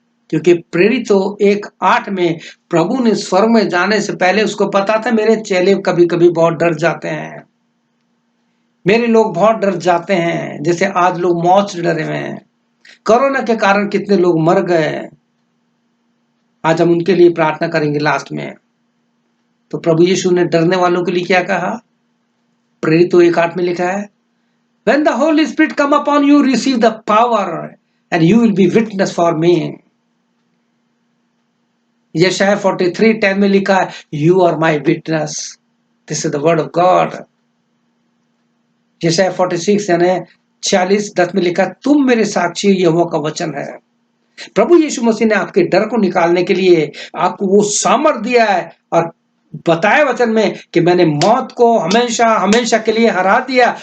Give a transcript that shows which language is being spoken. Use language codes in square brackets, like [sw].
[hi] क्योंकि प्रेरित 1:8 में प्रभु ने स्वर्ग में जाने से पहले उसको पता था मेरे चेले कभी कभी बहुत डर जाते हैं, मेरे लोग बहुत डर जाते हैं, जैसे आज लोग मौत से डरे हुए हैं। कोरोना के कारण कितने लोग मर गए, आज हम उनके लिए प्रार्थना करेंगे लास्ट में। तो प्रभु यीशु ने डरने वालों के लिए क्या कहा? प्रेरित 1:8 में लिखा है, [en] When the Holy Spirit come upon you, receive the power and you will be witness for me. [hi] यशाया 43:10 में लिखा है, [en] You are my witness. This is the word of God. [hi] यशाया 46 यानी 46:10 में लिखा, तुम मेरे साक्षी, यहोवा का वचन है। प्रभु यीशु मसीह ने आपके डर को निकालने के लिए आपको वो सामर्थ दिया है और बताया वचन में कि मैंने मौत को हमेशा हमेशा के लिए हरा दिया।